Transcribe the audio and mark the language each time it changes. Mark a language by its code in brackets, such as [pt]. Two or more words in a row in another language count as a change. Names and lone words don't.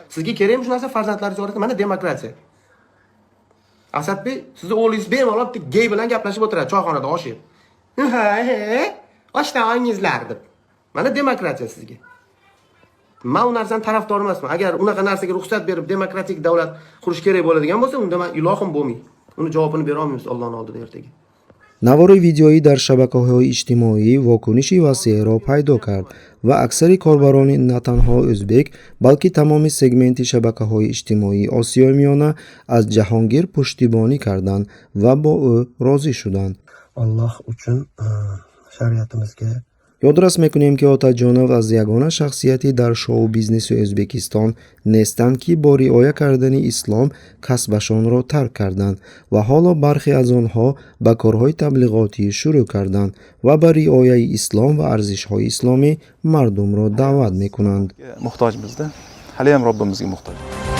[uz] Sizga kerakmi shu narsa? Farzandlaringiz orasida mana demokratiya. Asadbek, sizni o'g'lingiz bemalol gey bilan gaplashib o'tiradi choyxonada osh yeb. Ha, oshdan olingizlar deb. Mana demokratiya sizga. Men u narsaning tarafdori emasman. Agar unaqa narsaga ruxsat berib demokratik davlat qurish kerak bo'ladigan bo'lsa, unda men ilohim bo'lmaydi. Uni javobini bera olmaymiz Allohning oldida ertaga. [tg] навори видеоӣ дар шабакаҳои иҷтимоӣ вокуниши васеъро пайдо кард ва аксари корбарони на танҳо o'zbek балки тамоми сегменти шабакаҳои иҷтимоии Осиёи Миёна аз Ҷаҳонгир пуштибонӣ карданд ва бо ӯ розӣ шуданд. [uz] Alloh uchun shariatimizga [tg] ёдрас мекунем ки Отаҷонов аз ягона шахсияти дар шоу-бизнеси O'zbekiston нестанд ки бо риоя кардани ислом касбашонро тарк карданд ва ҳоло бархе аз онҳо ба корҳои таблиғотӣ шурӯъ карданд ва ба риояи ислом ва арзишҳои исломӣ мардумро даъват мекунанд. [uz] Muhtojmizda. Haliyam Robbimizga muhtoj.